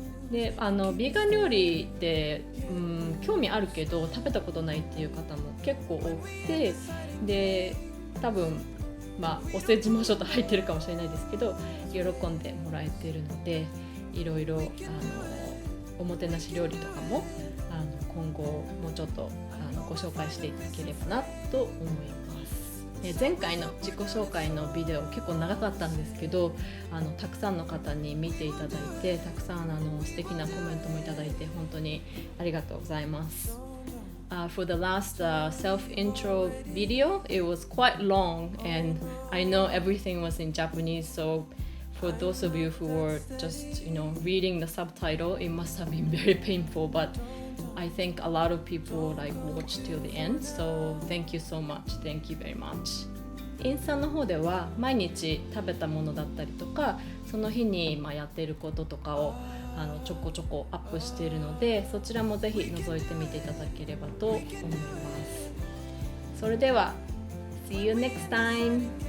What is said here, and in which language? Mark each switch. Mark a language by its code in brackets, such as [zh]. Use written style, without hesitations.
[ja] でビーガン料理って、興味あるけど食べたことないっていう方も結構多くて、で多分お世辞もちょっと入ってるかもしれないですけど喜んでもらえてるので、いろいろおもてなし料理とかも今後もうちょっとご紹介していければなと思います。前回の自己紹介のビデオ結構長かったんですけど、たくさんの方に見ていただいて、たくさん素敵なコメントもいただいて本当にありがとうございます。 [en] For the last self-intro video, it was quite long and I know everything was in Japanese, so for those of you who were just reading the subtitle, it must have been very painful, but I think a lot of people watched till the end, so thank you so much. Thank you very much. [ja] インスタの方では毎日食べたものだったりとか、その日にやっていることとかをちょこちょこアップしているので、そちらもぜひ覗いてみていただければと思います。それでは [en] See you next time!